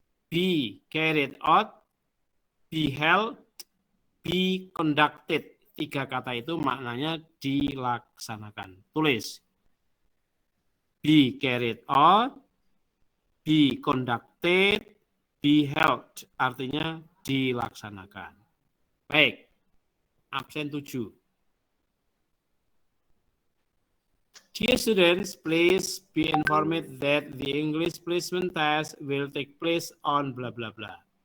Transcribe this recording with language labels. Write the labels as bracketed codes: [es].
[en] Be carried out, be held, be conducted. [id] 3 kata itu maknanya dilaksanakan. Tulis. [en] Be carried out, be conducted, be held. [id] Artinya dilaksanakan. Baik. Absen 7. [en] Dear students, please be informed that the English placement test will take place on bla bla bla.